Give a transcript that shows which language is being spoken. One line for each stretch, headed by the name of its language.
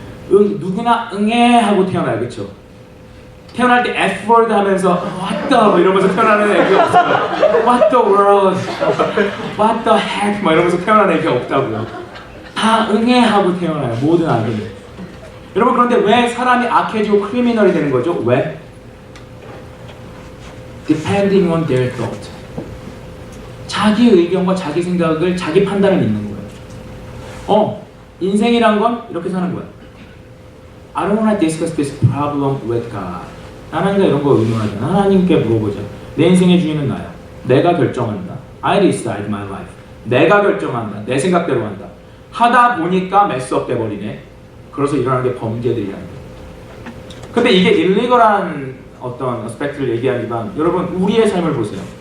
Korean: 누구나 응애 하고 태어나요. 그렇죠? 태어날 때 F-word 하면서 What the 뭐 이러면서 태어나는 애기가 없어요.
English: What the world, What the heck
Korean: 막 이러면서 태어나는 애기가 없다고요. 다 응애 하고 태어나요. 모든 악인이. 여러분 그런데 왜 사람이 악해지고 크리미널이 되는 거죠? 왜?
English: Depending on their thought.
Korean: 자기 의견과 자기 생각을 자기 판단을 믿는 거예요. 인생이란 건 이렇게 사는 거야.
English: I don't want to discuss this problem with God.
Korean: 하나님과 이런 거 의논하자. 하나님께 물어보자. 내 인생의 주인은 나야. 내가 결정한다.
English: I decide my life.
Korean: 내가 결정한다. 내 생각대로 한다. 하다 보니까 메스업 돼버리네. 그래서 일어나는 게 범죄들이라는 거예요. 근데 이게 일리걸한 어떤 어스펙트를 얘기하지만 여러분 우리의 삶을 보세요.